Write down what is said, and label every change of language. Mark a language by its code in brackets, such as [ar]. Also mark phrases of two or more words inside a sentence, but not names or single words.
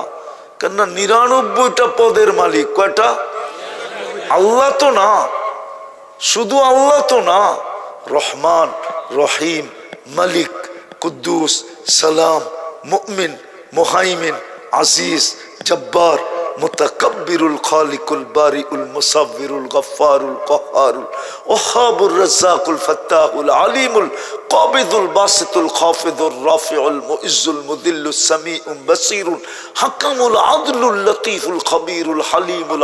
[bn] কেননা ৯৯টা পদের মালিক। কয়টা? আল্লাহ তো না, শুধু আল্লাহ তো না, রহমান, রহিম, মালিক, কুদ্দুস, সালাম, মুমিন, মুহাইমিন, আজিজ, জব্বার, [ar] المتكبر، الخالق، البارئ، المصور، الغفار، القهار، الوهاب، الرزاق، الفتاح، العليم، القابض، الباسط، الخافض، الرافع، المعز، المذل، السميع، البصير، الحكم، العدل، اللطيف، الخبير، الحليم,